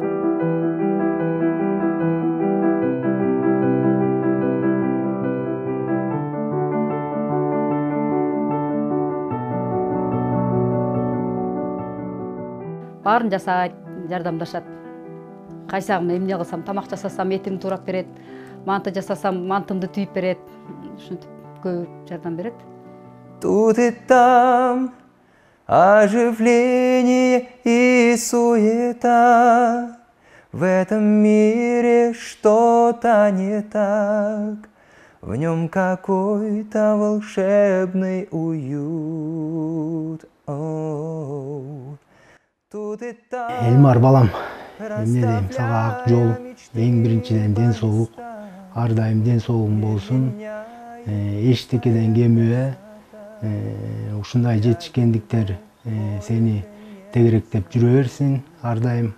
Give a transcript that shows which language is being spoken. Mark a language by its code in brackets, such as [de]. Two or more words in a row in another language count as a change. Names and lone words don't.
[ky] Баарын жасайт, жардамдашат. Кайсагым эмне кылсам, тамак жасасам этимди туурап берет, манты жасасам мантымды түйүп берет. Ушинтип көп жардам берет. [ru] Тут и там оживление и суета. В этом мире что-то не так. В нем какой-то волшебный уют. [ky] Элмар балам, эмне дейм, сага ак жол, эң биринчиден ден соолук, ар дайым ден соолугуң болсун, эчтекеден кемибе, ушундай жетишкендиктер сени тегеректеп жүрө берсин, ар дайым.